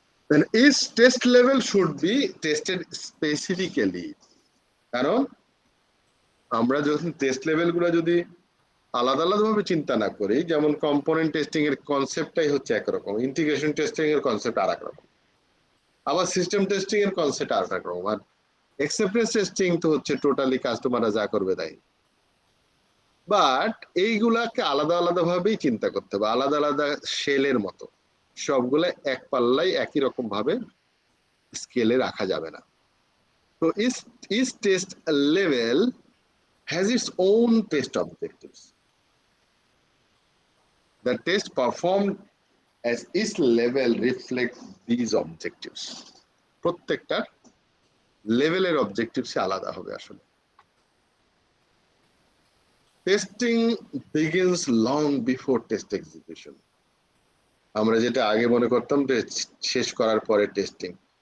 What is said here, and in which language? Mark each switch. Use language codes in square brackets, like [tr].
[en] Then each test level should be tested specifically, [bn] কারণ আমরা যখন টেস্ট লেভেল গুলো যদি আলাদা আলাদা ভাবে চিন্তা না করি, যেমন কম্পোনেন্ট টেস্টিং এর কনসেপ্টটাই হচ্ছে একরকম, ইন্টিগ্রেশন টেস্টিং এর কনসেপ্ট আর একরকম, আবার সিস্টেম টেস্টিং এর কনসেপ্ট আর একরকম, আর অ্যাকসেপ্টেন্স টেস্টিং তো হচ্ছে টোটালি কাস্টমাররা যা করবে তাই। বাট এইগুলাকে আলাদা আলাদা ভাবেই চিন্তা করতে হবে, আলাদা আলাদা শেলের মতো, সবগুলা এক পাল্লাই একই রকম ভাবে স্কেলে রাখা যাবে না। [en] তো each test level has its own test objectives. The test performed as each level reflects these objectives. [bn] প্রত্যেকটা লেভেলের অবজেক্টিভস আলাদা হবে আসলে। [en] Testing begins long before test execution. [bn] আমরা যেটা আগে মনে করতাম যে শেষ করার পরে টেস্টিং।